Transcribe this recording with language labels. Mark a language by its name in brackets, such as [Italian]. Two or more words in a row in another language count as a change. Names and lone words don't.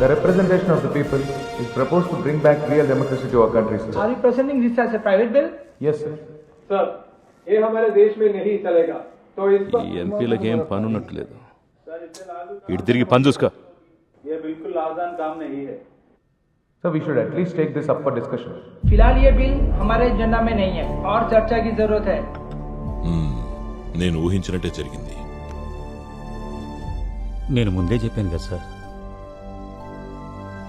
[English] representation of the people, is proposed to bring back real democracy to our country, sir. Are you presenting this as a private bill? Yes, sir. [Hindi] सर, ये हमारे देश में नहीं चलेगा. तो इस पर [Telugu] ఎంపీలకి ఏం పని ఉన్నట్లేదు. ఇటు తిరిగి పని చూసుకో. [Hindi] ये बिल्कुल आसान काम नहीं है. [English] Sir, we should at least take this up for discussion. [Hindi] फिलहाल ये बिल हमारे एजेंडा में नहीं है और चर्चा की जरूरत है. [Telugu] నేను ఊహించినట్టే జరిగింది. నేను ముందే చెప్పాను కదా సార్,